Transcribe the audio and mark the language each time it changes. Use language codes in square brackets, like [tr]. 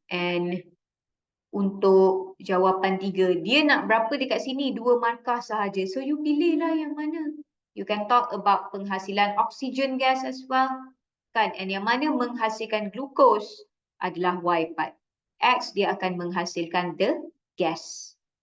[ms] And untuk jawapan 3, dia nak berapa dekat sini? 2 markah sahaja. So you pilihlah yang mana. [en] You can talk about [ms] penghasilan [en] oxygen gas as well, kan? [ms] And yang mana menghasilkan glucose adalah Y part. X dia akan menghasilkan [en] the gas.